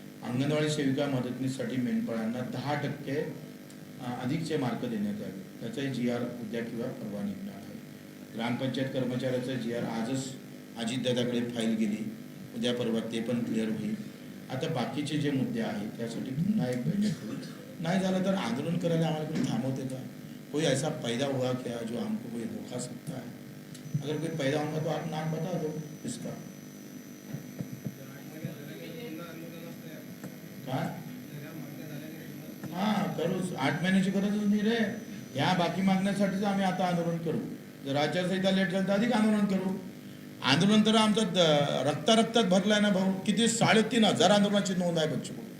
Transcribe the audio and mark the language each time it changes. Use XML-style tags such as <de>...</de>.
<mr>अंगणवाडी सेविका मदतनीसाठी मेंढपाळांना 10% अधिकचे मार्क देण्यात यावे. त्याचाही GR उद्या किंवा परवा निघणार आहे. ग्रामपंचायत कर्मचाऱ्याचं GR आजच अजितदादाकडे फाईल गेली, उद्या परवा ते पण क्लिअर होईल. आता बाकीचे जे मुद्दे आहेत त्यासाठी पुन्हा एक बैठक होईल. नाही झालं तर आंदोलन करायला आम्हाला कोणी थांबवते का?</mr> <hi>कोई ऐसा पैदा हुआ क्या जो हमको कोई रोका सकता है? अगर कोई पैदा होगा तो आप नाम बता दो इसका.</hi> <mr>काय करू, 8 महिन्याची गरजच नाही रे. ह्या बाकी मागण्यासाठीच आम्ही आता आंदोलन करू. जर आचारसंहिता लेट झाली तर अधिक आंदोलन करू. आंदोलन तर आमचं रक्तात भरलाय ना भाऊ. किती 3,500 आंदोलनाची नोंद आहे बच्चू.</mr>